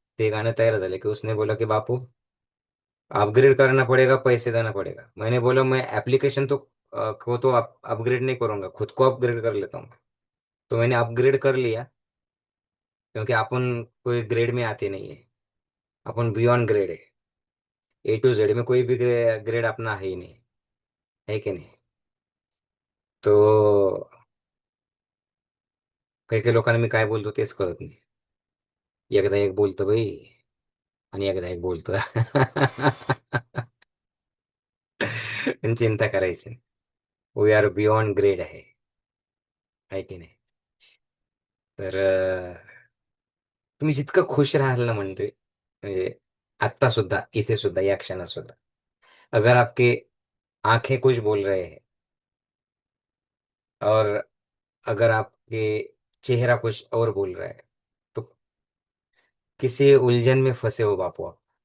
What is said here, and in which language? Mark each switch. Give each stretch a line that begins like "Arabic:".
Marathi: ते गाणं तयार झालं की
Hindi: उसने बोला की बापू अपग्रेड करना पड़ेगा, पैसे देना पड़ेगा. मैंने बोला मैं एप्लीकेशन तो को तो अपग्रेड नहीं करूंगा, खुद को अपग्रेड कर लेता हूँ. तो मैंने अपग्रेड कर लिया, क्योंकि अपन कोई ग्रेड में आते नहीं है. अपन बियॉन्ड ग्रेड है. A to Z में कोई भी ग्रेड अपना है ही नहीं. है कि नहीं?
Marathi: तो काही काही लोकांना मी काय बोलतो तेच कळत नाही. एकदा एक बोलतो भाई, आणि एकदा एक बोलतो. पण चिंता करायची नाही.
English: we are beyond grade
Marathi: आहे की नाही? तर तुम्ही जितकं खुश राहाल ना, म्हणजे आत्ता सुद्धा, इथे सुद्धा, या क्षणात सुद्धा,
Hindi: अगर आपके आंखें कुछ बोल रहे हैं, और अगर आपके चेहरा कुछ और बोल रहा है, तो किसी उलझन में फंसे हो बापू आप.